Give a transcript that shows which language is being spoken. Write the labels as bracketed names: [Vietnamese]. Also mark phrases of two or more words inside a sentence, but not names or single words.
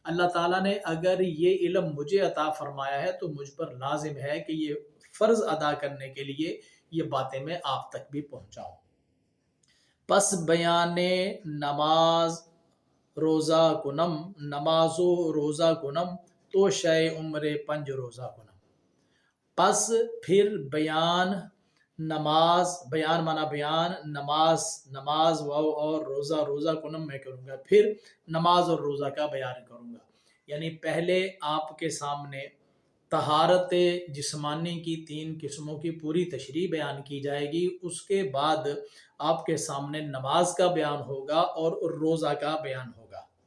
[Urdu] اللہ تعالیٰ نے اگر یہ علم مجھے عطا فرمایا ہے تو مجھ پر لازم ہے کہ یہ فرض ادا کرنے کے لیے یہ باتیں میں آپ تک بھی پہنچاؤں۔ [Persian] پس بیان نماز روزہ کنم، نماز و روزہ کنم تو شے عمر پنج روزہ کنم۔ [Urdu] پس پھر بیان نماز، بیان مانا بیان، نماز اور [Persian] روزہ کنم [Urdu] میں کروں گا، پھر نماز اور روزہ کا بیان کروں گا۔ یعنی پہلے آپ کے سامنے طہارت جسمانی کی 3 قسموں کی پوری تشریح بیان کی جائے گی، اس کے بعد آپ کے سامنے نماز کا بیان ہوگا اور روزہ کا بیان ہوگا۔